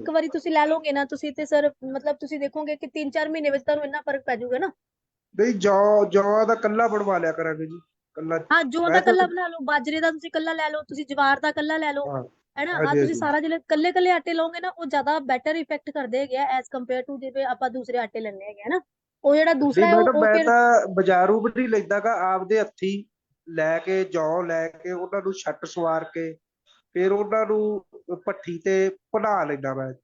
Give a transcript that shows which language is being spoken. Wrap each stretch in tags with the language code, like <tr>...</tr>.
<pa>ਇੱਕ ਵਾਰੀ ਤੁਸੀਂ ਲੈ ਲਓਗੇ ਨਾ ਤੁਸੀਂ ਤੇ ਸਰ ਮਤਲਬ ਤੁਸੀਂ ਦੇਖੋਗੇ ਕਿ 3-4 ਮਹੀਨੇ ਵਿੱਚ ਤੁਹਾਨੂੰ ਇੰਨਾ ਫਰਕ ਪੈ ਜਾਊਗਾ ਨਾ।</pa> <hi>नहीं, जौ जौ का कल्ला बनवा लिया करेंगे जी। कल्ला।</hi> <pa>ਹਾਂ ਜੌਂ ਦਾ</pa> <hi>मैं तो।</hi> <pa>ਕੱਲਾ ਬਣਾ ਲਓ, ਬਾਜਰੇ ਦਾ ਤੁਸੀਂ ਕੱਲਾ ਲੈ ਲਓ, ਤੁਸੀਂ ਜਵਾਰ ਦਾ ਕੱਲਾ ਲੈ ਲਓ,</pa> <hi>हाँ।</hi> <pa>ਹੈਨਾ।</pa> <hi>हाँ ਆ जी, हाँ</hi> <pa>ਤੁਸੀਂ</pa> <hi>जी।</hi> <pa>ਸਾਰਾ ਜਿਹੜੇ ਕੱਲੇ ਕੱਲੇ ਆਟੇ ਲਓਗੇ ਨਾ ਉਹ ਜ਼ਿਆਦਾ ਬੈਟਰ ਇਫੈਕਟ ਕਰਦੇ ਹੈਗੇ ਆ ਐਜ਼ ਕੰਪੇਅਰ ਟੂ ਜਿਵੇਂ ਆਪਾਂ ਦੂਸਰੇ ਆਟੇ ਲੈਣੇ ਹੈਗੇ ਨਾ। ਉਹ ਜਿਹੜਾ ਨਹੀਂ ਦੂਸਰਾ ਹੈ ਮੈਡਮ, ਉਹ ਮੈਂ ਫਿਰ ਤਾਂ ਬਾਜ਼ਾਰੂ ਵੀ ਨਹੀਂ ਲੈਂਦਾਗਾ, ਆਪਦੇ ਹੱਥੀ ਲੈ ਕੇ ਜੌਂ ਲੈ ਕੇ ਉਹਨਾਂ ਨੂੰ ਛੱਟ ਸਵਾਰ ਕੇ ਫਿਰ ਉਹਨਾਂ ਨੂੰ ਭੱਠੀ ਤੇ ਭੁਨਾ ਲੈਂਦਾ ਮੈਂ।</pa>